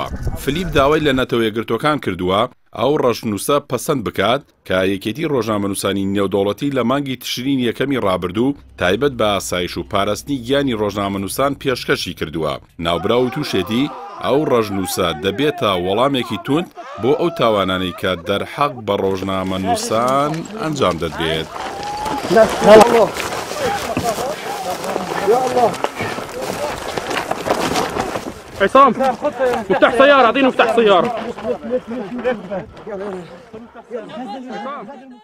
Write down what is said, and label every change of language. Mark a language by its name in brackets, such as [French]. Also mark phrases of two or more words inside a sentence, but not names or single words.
[Central Kurdish] فلیپ داوای لە نەتەوە یەکگرتوەکان کردووە ئەو ڕەشنووسە پەسەند بکات کە یەکێتی ڕۆژنامەنووسانی نێودەوڵەتی لە مانگی تشرین یەکەمی ڕابردوو تایبەت بە ئاسایش و پاراستنی گیانی ڕۆژنامەنووسان پێشکەشی کردووە. ناوبراو و تووشێتی ئەو ڕەشنووسە دەبێتە وەڵامێکی توند بۆ ئەو تاوانانەی کە دەرحەق بە ڕۆژنامەنووسان ئەنجام دەدرێت. [Arabic] يا الله عصام مفتاح سيارة، اعطيني مفتاح سيارة.